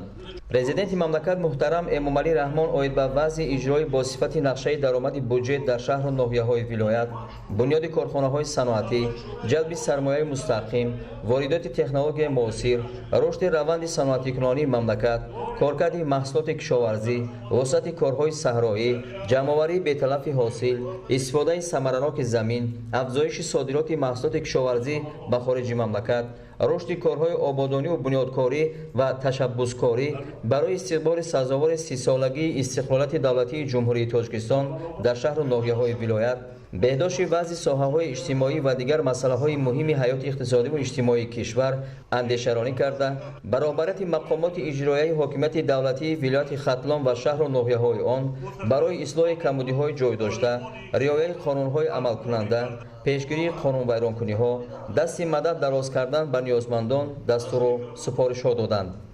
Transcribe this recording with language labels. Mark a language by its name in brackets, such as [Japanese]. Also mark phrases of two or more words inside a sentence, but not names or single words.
[Persian] президенти مملکت محترم امامعلی رحمان اوید به وضع اجرای با صفت نقشه درآمد بودجه در شهر و ناحیه‌های ولایت، بنیاد کارخانه‌های صنعتی، جلب سرمایه مستقیم، واردات تکنولوژی معاصر، رشد روند صنعتی‌کنی مملکت، کارکرد محصولات کشاورزی، وسعت کارهای صحرایی، جمع‌آوری بی‌تلف حاصل، استفاده ثمرناک زمین، افزایش صادرات محصولات کشاورزی به خارج مملکت، [Tajik] рушди корҳои ободонӣ ва бунёдкорӣ ва ташаббускорӣ барои истиқболи сазовори 30-солагии истиқлолияти давлатии ҷумҳурии Тоҷикистон дар шаҳру ноҳияҳои вилоят, беҳдошти вазъи соҳаҳои иҷтимоӣ ва дигар масъалаҳои муҳими ҳаёти иқтисодиву иҷтимоии кишвар андешаронӣ карда, баробарияти мақомоти иҷроияи ҳокимияти давлатии вилояти Хатлон ва шаҳру ноҳияҳои он барои ислоҳи камбудиҳои ҷойдошта, риояи қонунҳои амалкунанда, пешгирии қонунвайронкуниҳо, дасти мадад дароз кардан ба ниёзмандон дастуру супоришҳо доданд.